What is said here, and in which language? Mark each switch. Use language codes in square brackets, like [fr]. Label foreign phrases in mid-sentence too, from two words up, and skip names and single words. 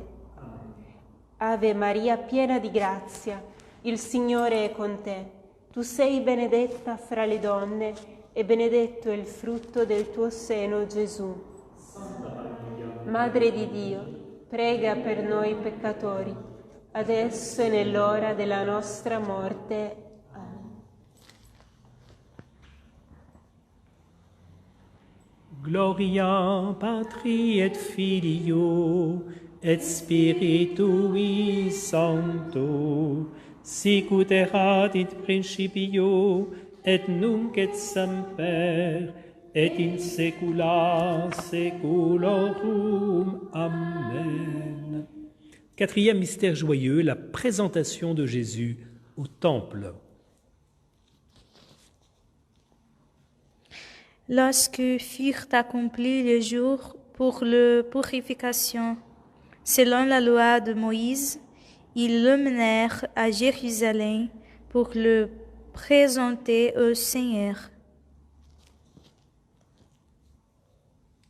[it] Ave Maria, piena di grazia, il Signore è con te. Tu sei benedetta fra le donne e benedetto è il frutto del tuo seno, Gesù. Madre di Dio, prega per noi peccatori, adesso è nell'ora della nostra morte. Amen. [la] Gloria Patri et Filio et Spiritui Sancto, sicut erat in principio et nunc et semper et in saecula saeculorum. Amen. [fr] Quatrième mystère joyeux, la présentation de Jésus au temple. Lorsque furent accomplis les jours pour la purification, selon la loi de Moïse, ils le menèrent à Jérusalem pour le présenter au Seigneur.